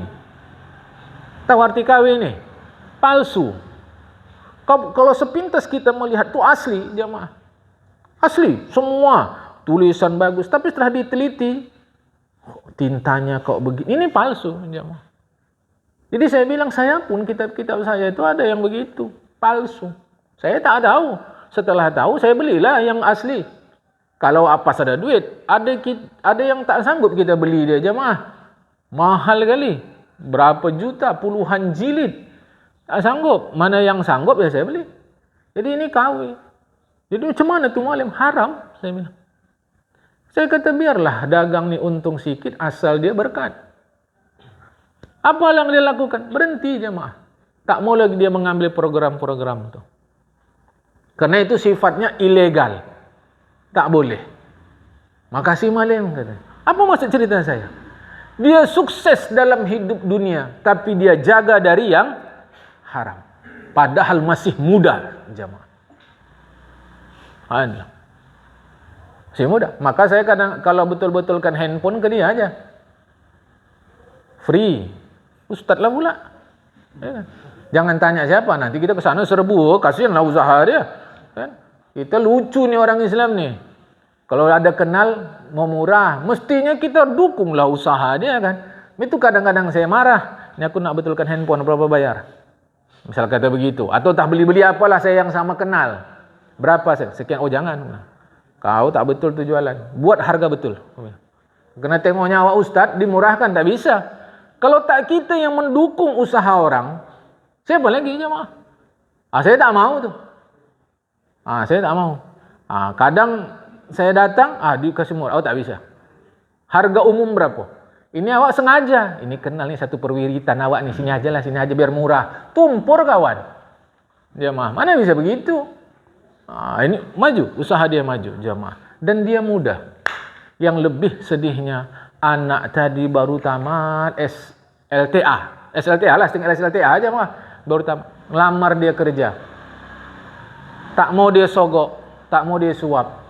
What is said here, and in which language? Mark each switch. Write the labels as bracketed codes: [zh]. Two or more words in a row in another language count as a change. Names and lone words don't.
[id] Tahu arti KW ini? Palsu. Kalau sepintas kita melihat itu asli, jemaah. Asli, semua tulisan bagus, tapi setelah diteliti, tintanya kok begini, ini palsu. Jadi saya bilang, saya pun kitab-kitab saya itu ada yang begitu, palsu. Saya tak tahu. Setelah tahu, saya belilah yang asli. Kalau apa ada duit, ada yang tak sanggup kita beli dia jemaah. Mahal kali, berapa juta, puluhan jilid. Tak sanggup, mana yang sanggup ya saya beli. Jadi ini KW. Jadi macam mana tu Mualim? Haram, saya bilang. Saya kata biarlah dagang ni untung sikit asal dia berkat. Apa yang dia lakukan? Berhenti jemaah. Tak mau lagi dia mengambil program-program itu. Karena itu sifatnya ilegal. Tak boleh. Makasih Mualim kata. Apa maksud cerita saya? Dia sukses dalam hidup dunia, tapi dia jaga dari yang haram. Padahal masih muda jemaah. Masih muda. Maka saya kadang kalau betul-betulkan handphone ke dia aja. Free. Ustaz lah pula. Ya. Jangan tanya siapa, nanti kita ke sana serbu, kasihanlah usaha dia. Kan? Kita lucu nih orang Islam nih. Kalau ada kenal mau murah, mestinya kita dukunglah usaha dia kan. Itu kadang-kadang saya marah. Ini aku nak betulkan handphone, berapa bayar? Misal kata begitu. Atau tak beli-beli apalah saya yang sama kenal. Berapa? Sekian. Oh jangan. Kau tak betul tu jualan. Buat harga betul. Kena tengok nyawa ustaz, dimurahkan. Tak bisa. Kalau tak kita yang mendukung usaha orang, siapa lagi jemaah? Saya tak mau tu. Saya tak mau. Kadang saya datang, dikasih murah. Oh tak bisa. Harga umum berapa? Ini awak sengaja. Ini kenal ni satu perwiritan awak ni. Sini aja biar murah. Tumpur kawan. Jemaah, mana bisa begitu? Ini maju, usaha dia maju jemaah. Dan dia muda. Yang lebih sedihnya, anak tadi baru tamat SLTA lah, tinggal SLTA aja mah. Baru tamat, lamar dia kerja. Tak mau dia sogok, tak mau dia suap.